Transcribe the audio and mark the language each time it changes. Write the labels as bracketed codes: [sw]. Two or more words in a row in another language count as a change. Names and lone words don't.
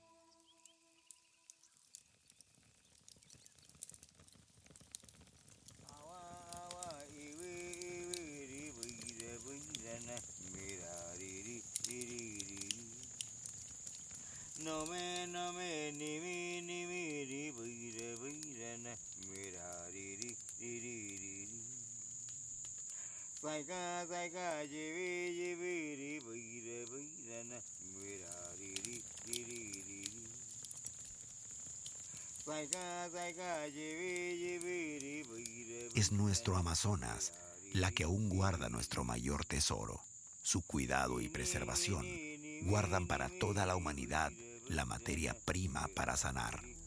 [es] No me ni mi ni mi ri buira na mira ri ri Saika jibi ri buira na mira ri Saika jibi ri buira. Es nuestro Amazonas la que aún guarda nuestro mayor tesoro. Su cuidado y preservación guardan para toda la humanidad la materia prima para sanar.